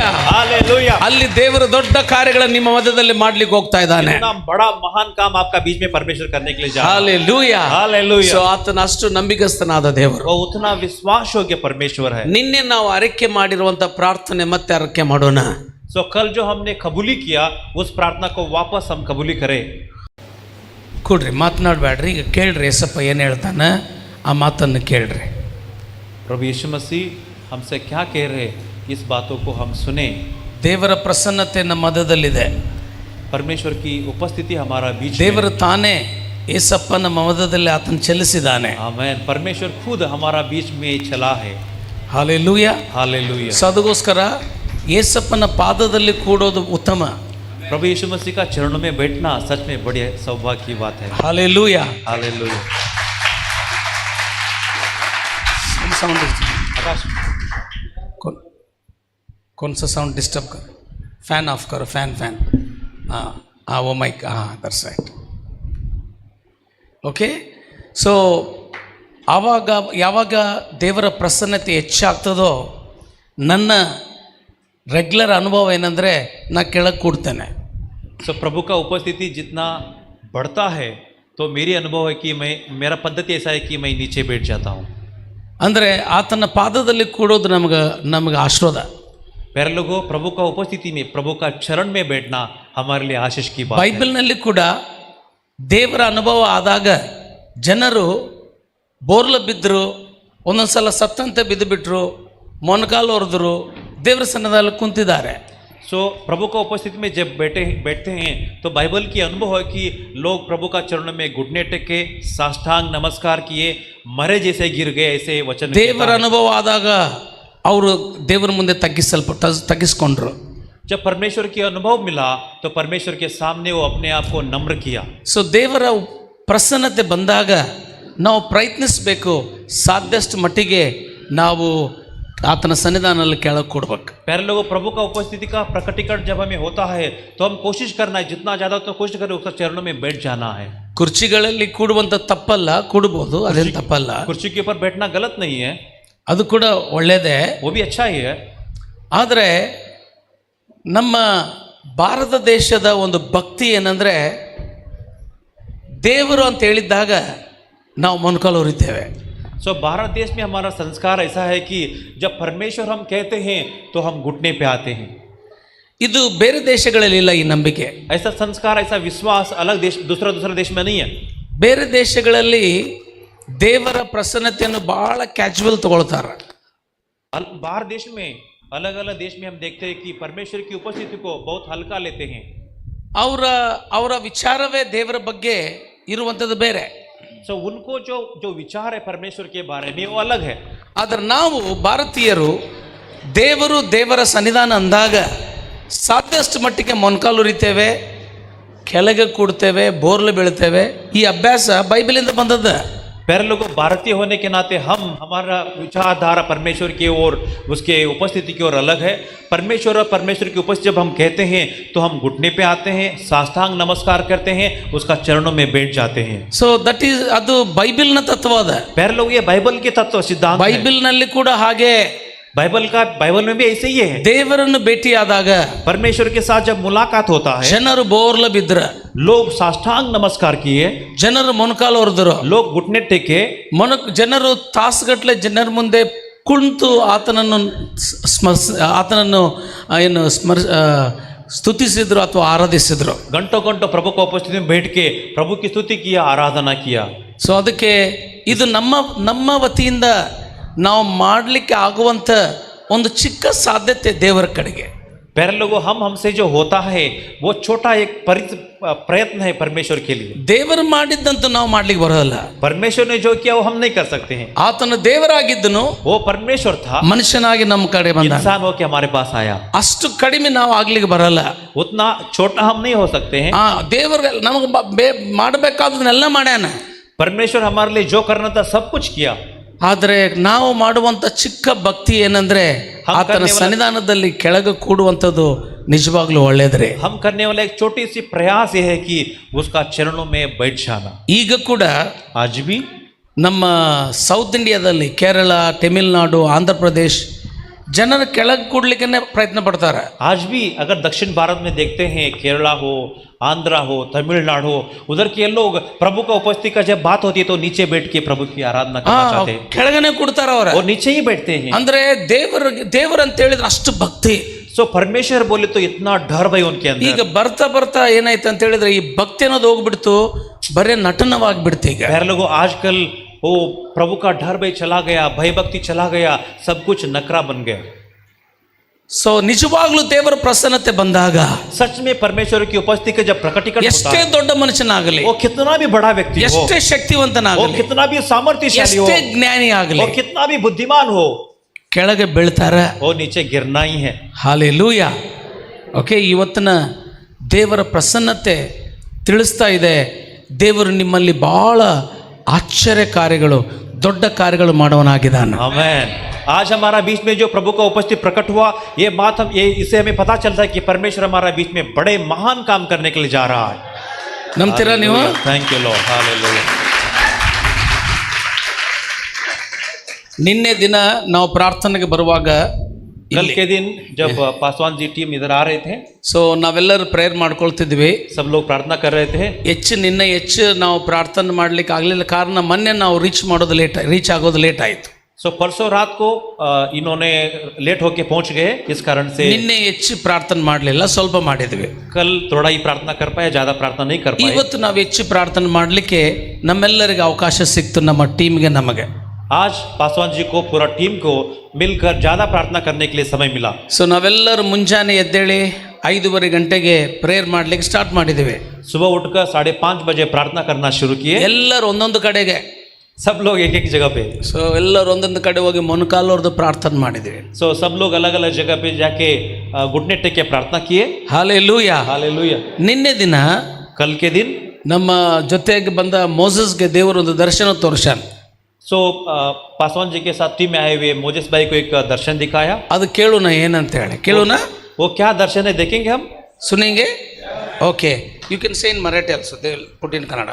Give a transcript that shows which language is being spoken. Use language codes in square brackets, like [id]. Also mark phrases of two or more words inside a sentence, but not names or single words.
[hi] हालेलुया। [kn] ಅಲ್ಲಿ ದೇವರು ದೊಡ್ಡ ಕಾರ್ಯಗಳನ್ನು ನಿಮ್ಮ ಮಧ್ಯದಲ್ಲಿ ಮಾಡ್ಲಿಕ್ಕೆ ಹೋಗ್ತಾ ಇದ್ದಾನೆ. [hi] इतना बड़ा महान काम आपका बीच में परमेश्वर करने के लिए जा रहा है। [kn] ಹಾಲೆಲೂಯಾ, [hi] हालेलुया। [kn] ಸೊ ಆತನ ಅಷ್ಟು ನಂಬಿಗಸ್ತನಾದ ದೇವರು. [hi] वो उतना विश्वास योग्य परमेश्वर है। [kn] ನಿನ್ನೆ ನಾವು ಅರಿಕೆ ಮಾಡಿರುವಂತ ಪ್ರಾರ್ಥನೆ ಮತ್ತೆ ಅರಿಕೆ ಮಾಡೋಣ. [hi] सो कल जो हमने कबूली किया उस प्रार्थना को वापस हम कबूली करें। [kn] ಕೊಡ್ರಿ, ಮಾತನಾಡಬೇಡ್ರಿ, ಈಗ ಕೇಳ್ರಿ ಯೇಸಪ್ಪ ಏನು ಹೇಳ್ತಾನೆ, ಆ ಮಾತನ್ನು ಕೇಳ್ರಿ. [hi] प्रभु यीशु मसीह हमसे क्या कह रहे, इस बातों को हम सुने। [kn] ದೇವರ ಪ್ರಸನ್ನತೆ ನಮ್ಮ ಮಧ್ಯದಲ್ಲಿದೆ. [hi] परमेश्वर की उपस्थिति हमारा बीच में। [kn] ದೇವರು ತಾನೇ ಯೇಸಪ್ಪ ನಮ್ಮ ಮಧ್ಯದಲ್ಲಿ ಆತನ ಚಲಿಸಿದ್ದಾನೆ. [hi] आमेन। परमेश्वर खुद हमारा बीच में चला है। [kn] ಹಾಲೆಲೂಯಾ, [hi] हालेलुया। [kn] ಸೊ ಅದಕ್ಕೋಸ್ಕರ ಯೇಸಪ್ಪನ ಪಾದದಲ್ಲಿ ಕೂಡೋದು ಉತ್ತಮ. [hi] प्रभु यीशु मसीह का चरणों में बैठना सच में बड़ी सौभाग्य की बात है। हालेलूया, हालेलुया। साउंड आकाश, कौन सा [en] sound disturb [hi] कर, [en] fan off [hi] करो, फैन हाँ हाँ वो माइक, हाँ [en] that's right, [kn] ಓಕೆ. ಸೊ ಆವಾಗ ಯಾವಾಗ ದೇವರ ಪ್ರಸನ್ನತೆ ಹೆಚ್ಚಾಗ್ತದೋ ನನ್ನ ರೆಗ್ಯುಲರ್ ಅನುಭವ ಏನಂದರೆ ನಾ ಕೆಳಗೆ ಕೂಡ್ತೇನೆ. [hi] सो प्रभु का उपस्थिति जितना बढ़ता है तो मेरी अनुभव है कि मेरा पद्धति ऐसा है कि मैं नीचे बैठ जाता हूँ. [kn] ಅಂದರೆ ಆತನ ಪಾದದಲ್ಲಿ ಕೂಡೋದು ನಮಗೆ ಆಶೀರ್ವಾದ. [hi] प्यारे लोगों, प्रभु का उपस्थिति में, प्रभु का चरण में बैठना हमारे लिए आशीष की बात है. [kn] ಬೈಬಲ್ನಲ್ಲಿ ಕೂಡ ದೇವರ ಅನುಭವ ಆದಾಗ ಜನರು ಬೋರ್ಲ ಬಿದ್ದರು, ಒಂದೊಂದು ಸಲ ಸತ್ತಂತೆ ಬಿದ್ದುಬಿಟ್ರು, ಮೊಣಕಾಲು ಹೊರದ್ರು, ದೇವರ ಸನ್ನದಲ್ಲಿ ಕುಂತಿದ್ದಾರೆ. [hi] सो प्रभु का उपस्थिति में जब बैठते हैं तो बाइबल की अनुभव है कि लोग प्रभु का चरणों में घुटने टेके, साष्टांग नमस्कार किए, मरे जैसे गिर गए, ऐसे वचन. [kn] ದೇವರ ಅನುಭವ ಆದಾಗ ಅವರು ದೇವರ ಮುಂದೆ ತಗ್ಗಿಸ್ಕೊಂಡ್ರು. [hi] जब परमेश्वर की अनुभव मिला तो परमेश्वर के सामने वो अपने आप को नम्र किया. [kn] ಸೊ ದೇವರ ಪ್ರಸನ್ನತೆ ಬಂದಾಗ ನಾವು ಪ್ರಯತ್ನಿಸಬೇಕು, ಸಾಧ್ಯಷ್ಟು ಮಟ್ಟಿಗೆ ನಾವು ಆತನ ಸನ್ನಿಧಾನದಲ್ಲಿ ಕೆಳಗೆ ಕೊಡ್ಬೇಕು. [hi] प्यारे लोगों, प्रभु का उपस्थिति का प्रकटीकरण जब हमें होता है तो हम कोशिश करना है, जितना ज़्यादा तो कोशिश करें उसका चरणों में बैठ जाना है. [kn] ಕುರ್ಚಿಗಳಲ್ಲಿ ಕೂಡುವಂಥ ತಪ್ಪಲ್ಲ, ಕೂಡ್ಬೋದು, ಅದೇನು ತಪ್ಪಲ್ಲ, [hi] कुर्सी के ऊपर बैठना गलत नहीं है, [kn] ಅದು ಕೂಡ ಒಳ್ಳೆಯದೇ, [hi] वो भी अच्छा ही है. [kn] ಆದರೆ ನಮ್ಮ ಭಾರತ ದೇಶದ ಒಂದು ಭಕ್ತಿ ಏನಂದರೆ ದೇವರು ಅಂತ ಹೇಳಿದ್ದಾಗ ನಾವು ಮೊಣಕಾಲು ಉರಿತೇವೆ. [hi] सो भारत देश में हमारा संस्कार ऐसा है कि जब परमेश्वर हम कहते हैं तो हम घुटने पे आते हैं. [kn] ಇದು ಬೇರೆ ದೇಶಗಳಲ್ಲಿ ಇಲ್ಲ ಈ ನಂಬಿಕೆ. [hi] ऐसा संस्कार, ऐसा विश्वास अलग देश, दूसरा देश में नहीं है. [kn] ಬೇರೆ ದೇಶಗಳಲ್ಲಿ ದೇವರ ಪ್ರಸನ್ನತೆಯನ್ನು ಬಹಳ ಕ್ಯಾಜುವಲ್ ತಗೊಳ್ತಾರೆ. [hi] बाहर देश में, अलग अलग देश में हम देखते हैं कि परमेश्वर की उपस्थिति को बहुत हल्का लेते हैं. [kn] ಅವರ ವಿಚಾರವೇ ದೇವರ ಬಗ್ಗೆ ಇರುವಂಥದ್ದು ಬೇರೆ. [hi] सो उनको जो विचार है परमेश्वर के बारे में वो अलग है. [kn] ಆದರೆ ನಾವು ಭಾರತೀಯರು ದೇವರ ಸನ್ನಿಧಾನ ಅಂದಾಗ ಸಾಧ್ಯಷ್ಟು ಮಟ್ಟಿಗೆ ಮೊಣಕಾಲು ಉರಿತೇವೆ, ಕೆಳಗೆ ಕೂಡ್ತೇವೆ, ಬೋರ್ಲು ಬೀಳ್ತೇವೆ. ಈ ಅಭ್ಯಾಸ ಬೈಬಲಿಂದ ಬಂದದ್ದು. [hi] प्यारे लोगों, भारतीय होने के नाते हमारा विचारधारा परमेश्वर की ओर, उसके उपस्थिति की ओर अलग है. परमेश्वर और परमेश्वर की उपस्थिति जब हम कहते हैं तो हम घुटने पे आते हैं, साष्टांग नमस्कार करते हैं, उसका चरणों में बैठ जाते हैं. [en] so that is, [kn] ಅದು ಬೈಬಲ್ನ ತತ್ವ ಅದ. [hi] प्यारे लोग, ये बाइबल के तत्व सिद्धांत है. [kn] ಬೈಬಲ್ನಲ್ಲಿ ಕೂಡ ಹಾಗೆ, [hi] बाइबल में भी ऐसे ही है. [kn] ದೇವರನ್ನು ಭೇಟಿಯಾದಾಗ [hi] परमेश्वर के साथ जब मुलाकात होता है, [kn] ಜನರು ಬೋರ್ಲ ಬಿದ್ರ, [hi] लोग साष्टांग नमस्कार किए, [kn] ಜನರು ಮೊಣಕಾಲು ಹೊರದ್ರು, [hi] लोग घुटने टेके, [kn] ಜನರು ತಾಸುಗಟ್ಟಲೆ ಜನರ ಮುಂದೆ ಕುಳಿತು ಆತನನ್ನು ಏನು ಸ್ತುತಿಸಿದ್ರು ಅಥವಾ ಆರಾಧಿಸಿದ್ರು. [hi] घंटों घंटों प्रभु को उपस्थिति में बैठ के प्रभु की स्तुति किया, आराधना किया. [kn] ಸೊ ಅದಕ್ಕೆ ಇದು ನಮ್ಮ ವತಿಯಿಂದ ನಾವು ಮಾಡಲಿಕ್ಕೆ ಆಗುವಂಥ ಒಂದು ಚಿಕ್ಕ ಸಾಧ್ಯತೆ ದೇವರ ಕಡೆಗೆ. [hi] प्यारे लोगों, हमसे जो होता है वो छोटा एक प्रयत्न है परमेश्वर के लिए। [kn] ದೇವರು ಮಾಡಿದ್ದಂತ ನಾವು ಮಾಡ್ಲಿಕ್ಕೆ ಬರೋಲ್ಲ. [hi] परमेश्वर ने जो किया वो हम नहीं कर सकते हैं। [kn] ಆತನ ದೇವರಾಗಿದ್ದನು [hi] वो परमेश्वर था, [kn] ಮನುಷ್ಯನಾಗಿ ನಮ್ಮ ಕಡೆ ಬಂದ. [hi] इंसान होकर हमारे पास आया। [kn] ಅಷ್ಟು ಕಡಿಮೆ ನಾವು ಆಗ್ಲಿಕ್ಕೆ ಬರಲ್ಲ. [hi] उतना छोटा हम नहीं हो सकते हैं। [kn] ದೇವರು ನಮಗೆ ಮಾಡಬೇಕಾದನ್ನೆಲ್ಲ ಮಾಡ್ಯಾನ. [hi] परमेश्वर हमारे लिए जो करना था सब कुछ किया। [kn] ಆದರೆ ನಾವು ಮಾಡುವಂತ ಚಿಕ್ಕ ಭಕ್ತಿ ಏನಂದ್ರೆ ಆತನ ಸನ್ನಿಧಾನದಲ್ಲಿ ಕೆಳಗೆ ಕೂಡುವಂಥದ್ದು ನಿಜವಾಗ್ಲೂ ಒಳ್ಳೇದ್ರಿ. [hi] हम करने वाला एक छोटी सी प्रयास ये है कि उसका चरणों में बैठ जाना। [kn] ಈಗ ಕೂಡ [hi] आज भी [kn] ನಮ್ಮ ಸೌತ್ ಇಂಡಿಯಾದಲ್ಲಿ ಕೇರಳ, ತಮಿಳುನಾಡು, ಆಂಧ್ರ ಪ್ರದೇಶ್ ಜನರ ಕೆಳಗೆ ಕೂಡ್ಲಿಕ್ಕೆ ಪ್ರಯತ್ನ ಪಡ್ತಾರೆ. [hi] आज भी अगर दक्षिण भारत में देखते हैं, केरला हो, आंध्रा हो, तमिलनाडु हो, उधर के लोग प्रभु का उपस्थिति का जब बात होती है तो नीचे बैठ के प्रभु की आराधना करना चाहते हैं। [kn] ಕೆಳಗನೆ ಕೂಡ್ತಾರ ಅವ್ರ. [hi] और नीचे ही बैठते हैं। [kn] ಅಂದ್ರೆ ದೇವರು ಅಂತ ಹೇಳಿದ್ರೆ ಅಷ್ಟು ಭಕ್ತಿ. [hi] सो परमेश्वर बोले तो इतना डर भाई उनके अंदर। [kn] ಈಗ ಬರ್ತಾ ಬರ್ತಾ ಏನಾಯ್ತು ಅಂತ ಹೇಳಿದ್ರೆ ಈ ಭಕ್ತಿ ಅನ್ನೋದು ಹೋಗ್ಬಿಡ್ತು, ಬರೇ ನಟನವಾಗ್ಬಿಡ್ತು. ಈಗ [hi] प्यारे लोगों, आजकल वो प्रभु का डर भय चला गया, भय भक्ति चला गया, सब कुछ नखरा बन गया। [kn] ಸೊ ನಿಜವಾಗ್ಲೂ ದೇವರ ಪ್ರಸನ್ನತೆ ಬಂದಾಗ [hi] सच में परमेश्वर की उपस्थिति का जब प्रकटीकरण होता [kn] ಎಷ್ಟೇ [hi] है, [kn] ದೊಡ್ಡ ಮನುಷ್ಯನಾಗಲಿ, [hi] वो कितना भी बड़ा व्यक्ति हो, [kn] ಎಷ್ಟೇ [hi] वो [kn] ಶಕ್ತಿವಂತನಾಗಲಿ, [hi] कितना भी सामर्थ्यशाली हो, [kn] ಎಷ್ಟೇ ಜ್ಞಾನಿ ಆಗಲಿ, [hi] वो कितना भी बुद्धिमान हो, [kn] ಕೆಳಗೆ ಬೀಳ್ತಾರ. [hi] वो नीचे गिरना ही है। [kn] ಹಾಲೆಲೂಯ. ಓಕೆ, ಇವತ್ತಿನ ದೇವರ ಪ್ರಸನ್ನತೆ ತಿಳಿಸ್ತಾ ಇದೆ. ದೇವರು ನಿಮ್ಮಲ್ಲಿ ಬಹಳ ಆಶ್ಚರ್ಯ ಕಾರ್ಯಗಳು, ದೊಡ್ಡ ಕಾರ್ಯಗಳು ಮಾಡುವನಾಗಿದ್ದಾನೆ. [hi] आमेन। आज हमारा बीच में जो प्रभु का उपस्थिति प्रकट हुआ, ये बात इससे हमें पता चलता है कि परमेश्वर हमारा बीच में बड़े महान काम करने के लिए जा रहा है। [kn] ನಂಬ್ತೀರಾ ನೀವು? [en] thank you Lord, [hi] हालेलुया। [kn] ನಿನ್ನೆ ದಿನ ನಾವು ಪ್ರಾರ್ಥನೆಗೆ ಬರುವಾಗ [hi] कल के दिन जब पासवान जी टीम इधर आ रहे थे, [kn] ಸೊ ನಾವೆಲ್ಲರೂ ಪ್ರೇಯರ್ ಮಾಡ್ಕೊಳ್ತಿದ್ವಿ. [hi] सब लोग प्रार्थना कर रहे थे। [kn] ನಿನ್ನೆ ಹೆಚ್ಚು ನಾವು ಪ್ರಾರ್ಥನೆ ಮಾಡ್ಲಿಕ್ಕೆ ಆಗಲಿಲ್ಲ. ಕಾರಣ ಮೊನ್ನೆ ನಾವು ರೀಚ್ ಆಗೋದು ಲೇಟ್ ಆಯಿತು. [hi] सो परसों रात को इन्होंने लेट होके पहुंच गए, इस कारण से [kn] ನಿನ್ನೆ ಹೆಚ್ಚು ಪ್ರಾರ್ಥನೆ ಮಾಡಲಿಲ್ಲ, ಸ್ವಲ್ಪ ಮಾಡಿದ್ವಿ. [hi] कल थोड़ा ही प्रार्थना कर पाए, ज्यादा प्रार्थना नहीं कर पाए। [kn] ಇವತ್ತು ನಾವು ಹೆಚ್ಚು ಪ್ರಾರ್ಥನೆ ಮಾಡಲಿಕ್ಕೆ ನಮ್ಮೆಲ್ಲರಿಗೆ ಅವಕಾಶ ಸಿಕ್ತು, ನಮ್ಮ ಟೀಮ್ಗೆ, ನಮಗೆ. [hi] आज पासवान जी को, पूरा टीम को मिलकर ज्यादा प्रार्थना करने के लिए समय मिला। [kn] ಸೊ ನಾವೆಲ್ಲರೂ ಮುಂಜಾನೆ ಎದ್ದೇಳಿ 5:30 ಗಂಟೆಗೆ ಪ್ರೇಯರ್ ಮಾಡ್ಲಿಕ್ಕೆ ಸ್ಟಾರ್ಟ್ ಮಾಡಿದ್ದೇವೆ. [hi] सुबह उठकर 5:30 बजे प्रार्थना करना शुरू किए। [kn] ಎಲ್ಲರೂ ಒಂದೊಂದು ಕಡೆಗೆ, [hi] सब लोग एक एक जगह पे। [kn] ಸೊ ಎಲ್ಲರೂ ಒಂದೊಂದು ಕಡೆ ಹೋಗಿ ಮೊಣಕಾಲವ್ರದ್ದು ಪ್ರಾರ್ಥನೆ ಮಾಡಿದ್ದೇವೆ. [hi] सो सब लोग अलग अलग जगह पे जाके घुटने टेक के प्रार्थना किए। [kn] ಹಾಲೆಲೂಯ. [hi] हालेलुया। [kn] ನಿನ್ನೆ ದಿನ [hi] कल के दिन [kn] ನಮ್ಮ ಜೊತೆಗೆ ಬಂದ ಮೋಸಸ್ಗೆ ದೇವರು ಒಂದು ದರ್ಶನ ತೋರಿಸ್ಯಾನ. [hi] सो पासवान जी के साथ टीम में आए हुए मोजेस भाई को एक दर्शन दिखाया। [kn] ಅದು ಕೇಳೋಣ ಏನಂತ ಹೇಳಿ. ಕೇಳೋಣ? [hi] वो क्या दर्शन है देखेंगे हम। [kn] ಸುನಿಂಗೆ? ಓಕೆ, [en] you can say in Marathi also, they will put in Kannada.